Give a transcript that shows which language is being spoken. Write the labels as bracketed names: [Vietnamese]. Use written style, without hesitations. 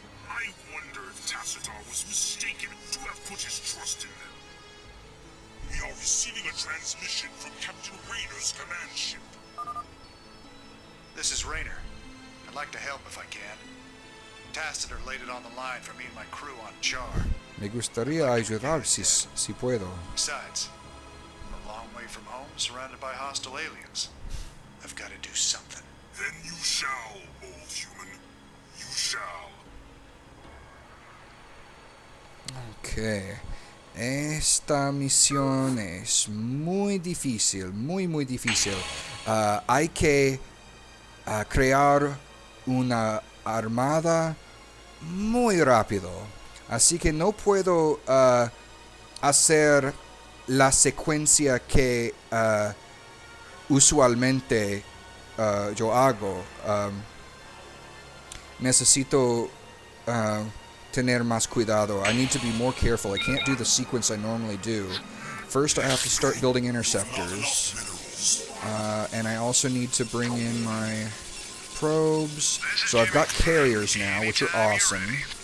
[English] I wonder if Tassadar was mistaken to have put his trust in them. We are receiving a transmission from Captain Rayner's command ship. This is Rayner. I'd like to help if I can. Tassadar laid it on the line for me and my crew on Char. [Spanish] Me gustaría ayudar si puedo. [English] Besides, I'm a long way from home, surrounded by hostile aliens. I've got to do something. Then you shall, old human. You shall. Ok. [Spanish] Esta misión es muy difícil, muy difícil. Hay que crear una armada muy rápido. Así que no puedo hacer la secuencia que usualmente yo hago. Necesito tener más cuidado. [English] I need to be more careful. I can't do the sequence I normally do. First, I have to start building interceptors. And I also need to bring in my probes. So I've got carriers now, which are awesome.